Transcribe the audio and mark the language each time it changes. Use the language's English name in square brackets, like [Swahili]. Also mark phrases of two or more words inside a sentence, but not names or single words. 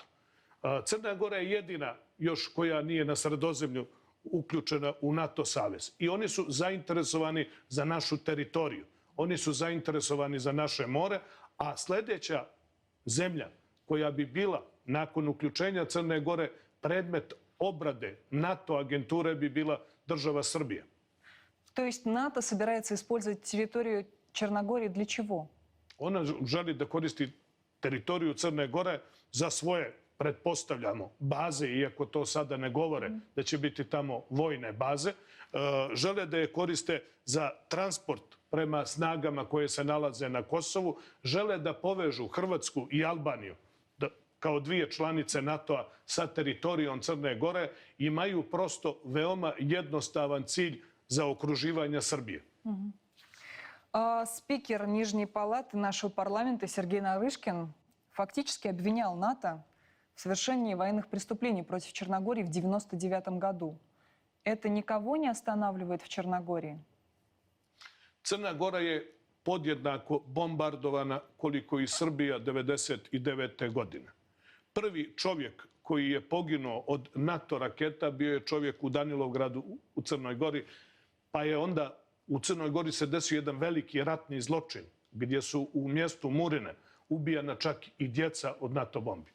[Serbian] Crna Gora je jedina još koja nije na Sredozemlju uključena u NATO savez. I oni su zainteresovani za našu teritoriju. Oni su zainteresovani za naše more, a sljedeća zemlja koja bi bila nakon uključenja Crne Gore predmet obrade NATO agenture bi bila država Srbija. [Russian] То есть НАТО собирается использовать территорию Черногории для чего? [Serbian] Ona želi da koristi teritoriju Crne Gore za svoje, pretpostavljamo, baze, iako to sada ne govore da će biti tamo vojne baze. Žele da je koriste za transport prema snagama koje se nalaze na Kosovu. Žele da povežu Hrvatsku i Albaniju kao dvije članice NATO-a sa teritorijom Crne Gore. Imaju prosto veoma jednostavan cilj za okruživanje Srbije. [Russian] Спикер Нижней палаты нашего парламента Сергей Нарышкин фактически обвинял НАТО в совершении военных преступлений против Черногории в 1999 году. Это никого не останавливает в Черногории? [Serbian] Crna Gora je podjednako bombardovana koliko i Srbija 1999. godine. Prvi čovjek koji je poginuo od NATO raketa bio je čovjek u Danilovgradu u Crnoj Gori, pa je onda u Crnoj Gori se desio jedan veliki ratni zločin gdje su u mjestu Murine ubijana čak i djeca od NATO bombi.